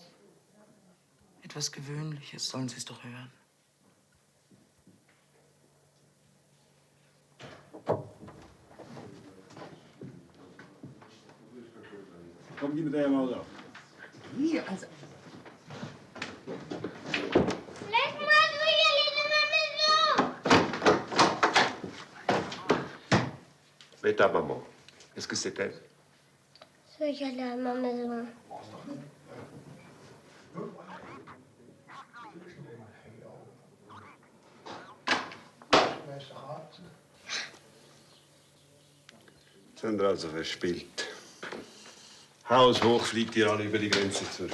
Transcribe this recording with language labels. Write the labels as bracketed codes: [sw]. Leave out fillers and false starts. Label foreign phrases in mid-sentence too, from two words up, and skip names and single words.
[de] Etwas Gewöhnliches, sollen Sie es doch hören. Komm, gib mir den mal da. Hier, also. [fr] Mettez à maman. Qu'est-ce que c'était? Je vais aller à ma maison. [de] Sind ihr also verspielt. Haushoch fliegt ihr alle über die Grenze zurück.